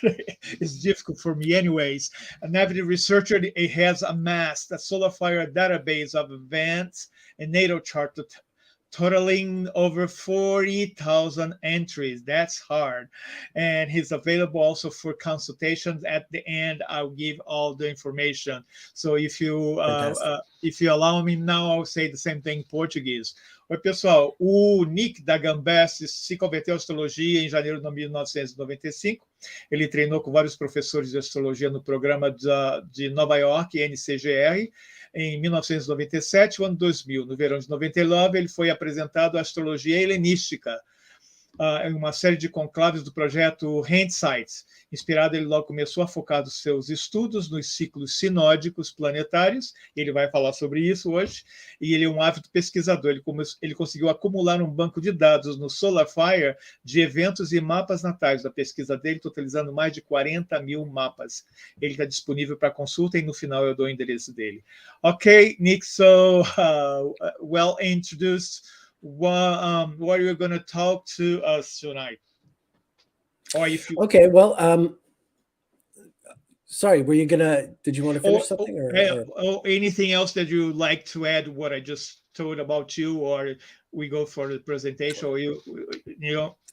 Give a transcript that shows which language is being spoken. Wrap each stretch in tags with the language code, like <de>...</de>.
<en>It's difficult for me anyways. An avid researcher, he has amassed a solar fire database of events and natal chart totaling over 40,000 entries. That's hard. And he's available also for consultations. At the end, I'll give all the information. So if you allow me now, I'll say the same thing in Portuguese.</en> <pt>Oi, pessoal. O Nick Dagan se converteu à astrologia em janeiro de 1995. Ele treinou com vários professores de astrologia no programa de Nova York, NCGR, em 1997, o ano 2000. No verão de 99, ele foi apresentado à astrologia helenística, em uma série de conclaves do projeto Hindsight. Inspirado, ele logo começou a focar os seus estudos nos ciclos sinódicos planetários. Ele vai falar sobre isso hoje. E ele é um ávido pesquisador. Ele conseguiu acumular um banco de dados no Solar Fire de eventos e mapas natais da pesquisa dele, totalizando mais de 40 mil mapas. Ele está disponível para consulta e no final eu dou o endereço dele.</pt> <en>Ok, Nick, so well introduced. What are you going to talk to us tonight? Or if you... Okay, well, sorry, did you want to finish something? Or anything else that you like to add what I just told about you, or we go for the presentation, or you know?</en>